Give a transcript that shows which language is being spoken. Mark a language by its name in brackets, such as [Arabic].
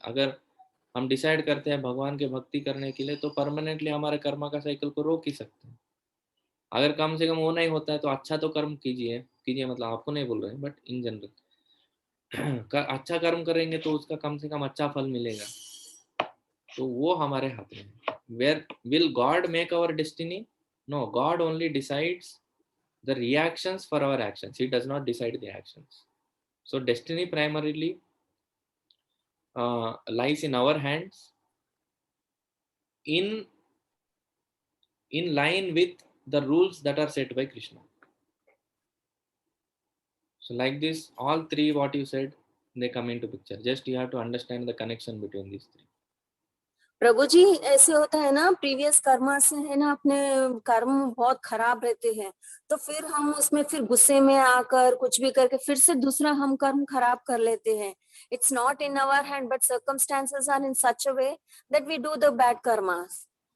[Hindi] अगर हम डिसाइड करते हैं भगवान की भक्ति करने के लिए, तो परमानेंटली हमारे कर्मा का साइकिल को रोक ही सकते हैं। अगर कम से कम वो नहीं होता है तो अच्छा तो कर्म कीजिए कीजिए, मतलब आपको नहीं बोल रहे हैं, [English] but in general [Hindi] अच्छा कर्म करेंगे तो उसका कम से कम अच्छा फल मिलेगा। तो वो हमारे हाथ में है। [English] Where will God make our destiny? No, God only decides the reactions for our actions. He does not decide the actions. So destiny primarily lies in our hands, in line with the rules that are set by Krishna. So like this, all three what you said, they come into picture. Just you have to understand the connection between these three. [Hindi] प्रभु जी, ऐसे होता है ना, previous Karma से है ना, अपने कर्म बहुत खराब रहते हैं, तो फिर हम उसमें फिर गुस्से में आकर कुछ भी करके फिर से दूसरा हम कर्म खराब कर लेते हैं। [English] It's not in our hand, but circumstances are in such a way that we do the bad karmas.